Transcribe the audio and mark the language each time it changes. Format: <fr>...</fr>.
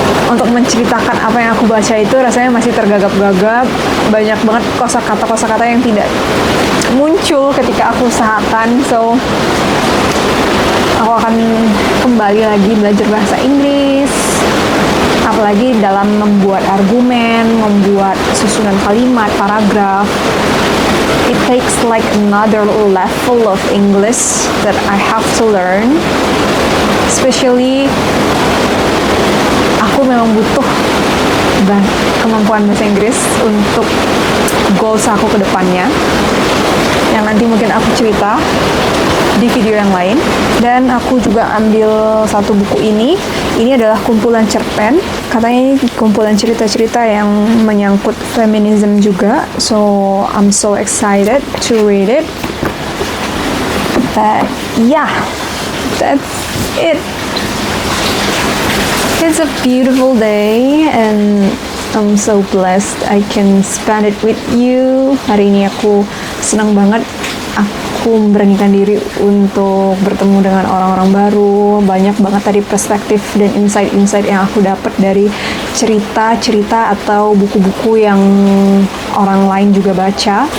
<id>Untuk menceritakan apa yang aku baca itu rasanya masih tergagap-gagap, banyak banget kosakata yang tidak muncul ketika aku usahakan. So, aku akan kembali lagi belajar bahasa Inggris, apalagi dalam membuat argumen, membuat susunan kalimat, paragraf.</id> <en>It takes like another level of English that I have to learn.</en> <id>Especially, aku memang butuh kemampuan bahasa Inggris untuk goals aku ke depannya, yang nanti mungkin aku cerita di video yang lain. Dan aku juga ambil 1 buku ini adalah kumpulan cerpen, katanya ini kumpulan cerita-cerita yang menyangkut feminism juga,</id> <en>so I'm so excited to read it. But yeah, that's it. It's a beautiful day and I'm so blessed I can spend it with you.</en> <id>Hari ini aku senang banget. Aku memberanikan diri untuk bertemu dengan orang-orang baru. Banyak banget tadi perspektif dan insight-insight yang aku dapat dari cerita-cerita atau buku-buku yang orang lain juga baca.</id>